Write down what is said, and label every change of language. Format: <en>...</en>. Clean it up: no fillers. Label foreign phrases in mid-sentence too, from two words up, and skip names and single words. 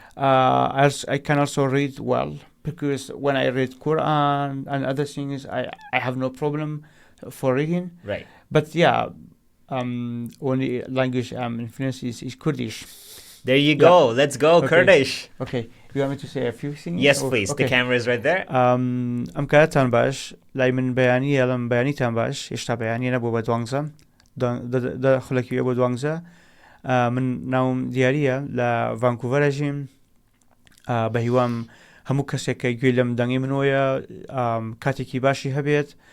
<en>I can also read well, because when I read Quran and other things, I have no problem for reading. Right. But yeah, only language influence is Kurdish. There you go. Let's go, Okay. Kurdish. Okay, you want me to say a few things? Yes, Or- please. okay. The camera is right there.</en> <ckb>ئەم کاتتان باش لای من بەیانی ئەڵم بەیانیتان باش هێشتا بەیانی نەبوو بە دوانزە خولەکی بۆ دوانزە من ناوم دیارە لە ڤانکوڤەرەژیم بە هیوام هەموو کەسێک کە گوێ لەم دەنگی منۆیە کاتێکی باشی هەبێت</ckb>